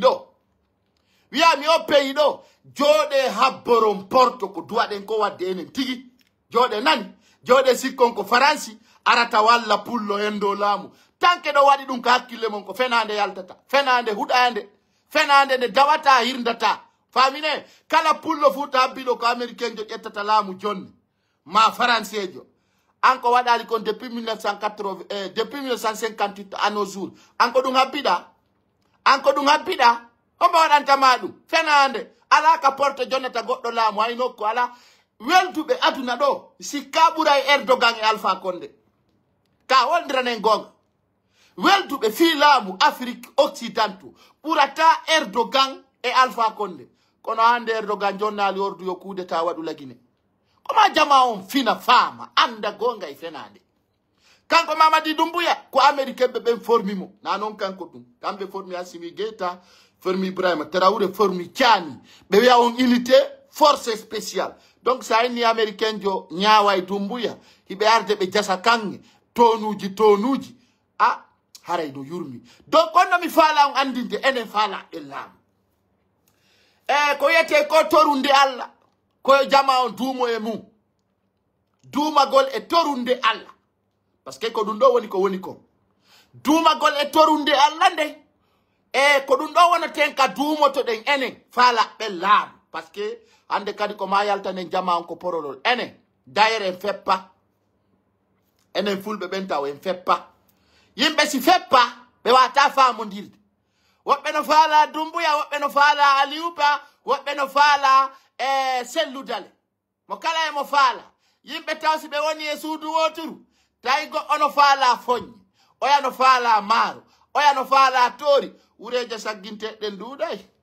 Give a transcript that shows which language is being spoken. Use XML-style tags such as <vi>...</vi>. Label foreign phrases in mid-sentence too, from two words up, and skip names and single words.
<ff>pays ɗo jooɗe habboron Porto ko duwaɗen ko wadde enen tigi jooɗe nani jooɗe sikkon ko Faransi arata walla pullo en dow laamu tanke ɗo waɗi ɗum ko hakkille mon ko fenande yaltata fenande huɗande fenande nde dawata hirdata famine kala pullo fu to habbiɗo ko américain jo ƴettata laamu jonni ma français jo an ko waɗali kon depuis</ff> <fr>1958 à nos jours</fr> <ff>an ko ɗum habbiɗa homo waɗantama ɗum fenande ala ka Porto jonnata goɗɗo laamu hay nokku ala welduɓe aduna ɗo sikka ɓuray Erdogan e Alpha Condé ka wondiranen gonga welduɓe fi laamu</ff> <fr>Afrique occidentaux</fr> <ff>ɓurata Erdogan e Alpha Condé kono hande Erdogan jonnali ordu yo kudeta waɗu lagine koma jama on fina faama anda gonga e fenade kanko Mamady Doumbouya ko américain ɓe ɓen formi mo na noon kanko ɗum kamɓe formi Assimi Goïta formi Ibrahima Traoré formi Tiani ɓe wiya on</ff> <fr>unité force spéciale</fr> <ff>donc sa inni américain jo ñaawa e Doumbouya hiɓe arde ɓe jasa kanŋe tonuji a haray no yurmi donc onno mi faala on andinde enen faala e laamu ko wiyete ko torunde Allah koye jama on duumo e mum duumagol e torunde Allah</ff> <fr>parce que</fr> <ff>ko ɗum ɗo woni ko duumagol e torunde Allah nde e ko ɗum ɗo wonaten ka duumotoɗen enen faalaɓe laamu</ff> <fr>parce que</fr> <ff>hande kadi ko ma yaltanen jama on ko porolol enen dayre en feppa enen fulɓe ɓen taw en feppa yimɓe si feppa ɓe wata famodirde woɓɓe no faala Dumbuya woɓɓe no faala Aliouba woɓɓe no faala selludale mo kala e mo faala yimɓe taw si ɓe woni e suudu woturu tawi goɗɗo no faala foññe oya no faala maaro oya no faala toori wureje sagginteɗen duuɗay</ff>